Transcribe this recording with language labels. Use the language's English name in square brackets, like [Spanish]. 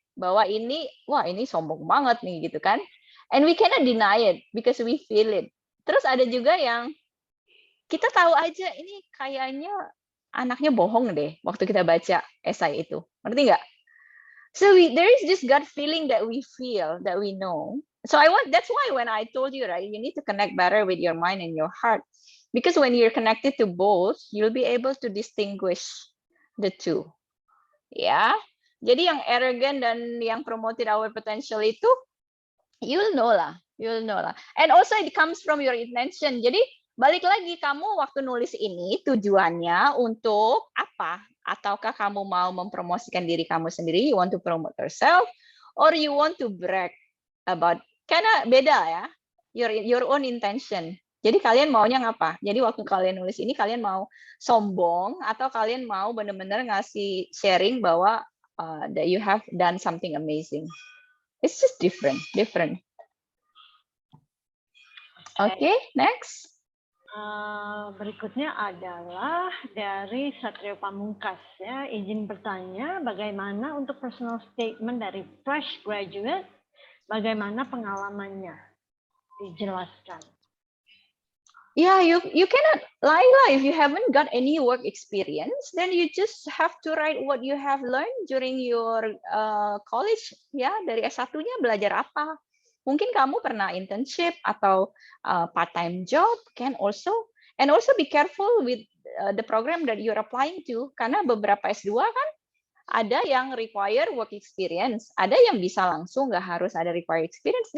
[Indonesian] Bahwa ini, wah ini sombong banget nih, gitu kan. [English] And we cannot deny it, because we feel it. [Indonesian] Terus ada juga yang, kita tahu aja, ini kayaknya anaknya bohong deh, waktu kita baca esai itu. Ngerti nggak? [English] So there is this gut feeling that we feel, that we know. So that's why when I told you, right, you need to connect better with your mind and your heart. Because when you're connected to both, you'll be able to distinguish the two. Ya. [Indonesian] Jadi yang arrogant dan yang [English] promoted our potential [Indonesian] itu, [English] you'll know [Indonesian] lah. [English] And also it comes from your intention. [Indonesian] Jadi balik lagi, kamu waktu nulis ini tujuannya untuk apa? Ataukah kamu mau mempromosikan diri kamu sendiri, [English] you want to promote yourself, or you want to brag about, [Indonesian] karena beda ya, [English] your own intention. [Indonesian] Jadi kalian maunya ngapa? Jadi waktu kalian nulis ini, kalian mau sombong, atau kalian mau benar-benar ngasih sharing bahwa [English] that you have done something amazing. It's just different. Okay, next. [Indonesian] Berikutnya adalah dari Satrio Pamungkas ya, izin bertanya bagaimana untuk personal statement dari fresh graduate, bagaimana pengalamannya, dijelaskan. [English] Yeah, you cannot lie if you haven't got any work experience, then you just have to write what you have learned during your college ya, [Indonesian] dari S1-nya belajar apa. Mungkin kamu pernah internship atau part-time job, [English] can also, and also be careful with the program that you're applying to, [Indonesian] karena beberapa S2 kan ada yang [English] require work experience, [Indonesian] ada yang bisa langsung, nggak harus ada require experience.